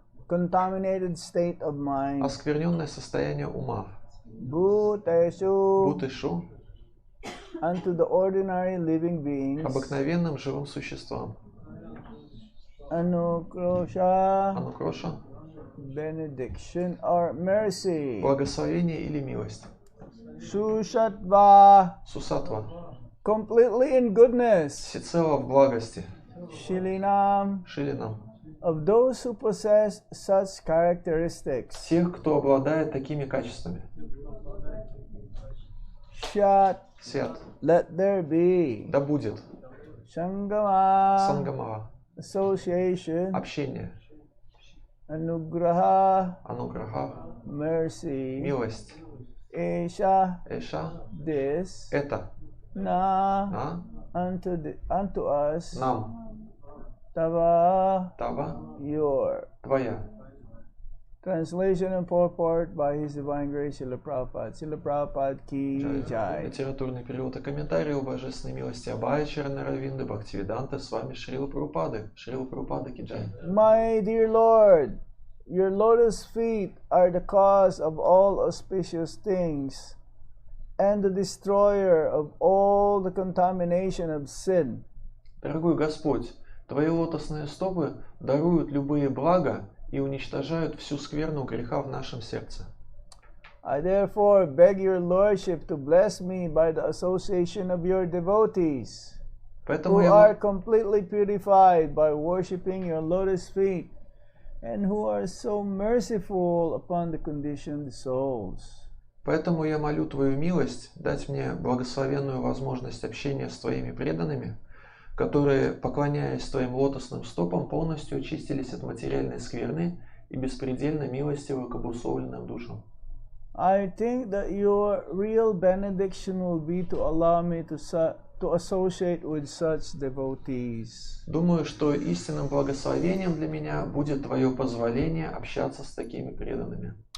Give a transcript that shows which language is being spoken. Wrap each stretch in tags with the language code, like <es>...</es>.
<en>Contaminated state of mind.</en> <ru>Оскверненное состояние ума.</ru> <sa>Bhutesu. Бутышу.</sa> <en>Unto the ordinary living beings.</en> <ru>Обыкновенным живым существам.</ru> <sa>Anukrosha. Анукроша.</sa> <en>Benediction or mercy.</en> <ru>Благословение или милость.</ru> <sa>Susatva. Сусатва.</sa> <en>Completely in goodness.</en> <ru>Всецело в благости.</ru> <sa>Shilinam. Шилинам.</sa> <en>Of those who possess such characteristics.</en> <ru>Тех, кто обладает такими качествами.</ru> <sa>Shat. Сят.</sa> <en>Let there be.</en> <ru>Да будет.</ru> <sa>Sangama. Сангамава.</sa> <en>Association.</en> <ru>Общение.</ru> <sa>Anugraha. Ануграха.</sa> <en>Mercy.</en> <ru>Милость.</ru> <sa>Esha, Эша</sa> <en>this,</en> <ru>это</ru> <en>na, unto us,</en> <ru>нам,</ru> <sa>tava, тава</sa> <en>your.</en> <ru>твоя.</ru> <en>Translation and purport by His Divine Grace Srila Prabhupada.</en> <hi>Srila Prabhupada ki jai.</hi> <ru>Литературный перевод и комментарий о божественной милости Абая Чаранаравинды Бхактивиданта с вами Шрила Прабхупады.</ru> <hi>Шрила Прабхупада ки джай.</hi> <en>My dear Lord, your lotus feet are the cause of all auspicious things and the destroyer of all the contamination of sin.</en> <ru>Дорогой Господь, Твои лотосные стопы даруют любые блага и уничтожают всю скверну греха в нашем сердце.</ru> <en>I therefore beg your Lordship to bless me by the association of your devotees,</en> <ru>Поэтому</ru> <en>who are completely purified by worshipping your lotus feet, and who are so merciful upon the conditioned souls.</en> <ru>Поэтому я молю Твою милость дать мне благословенную возможность общения с Твоими преданными, которые, поклоняясь Твоим лотосным стопам, полностью очистились от материальной скверны и беспредельно милостивы к обусловленным душам.</ru> <en>I think that your real benediction will be to allow me to associate with such devotees.</en> <ru>Думаю, что истинным благословением для меня будет Твое позволение общаться с такими преданными.</ru>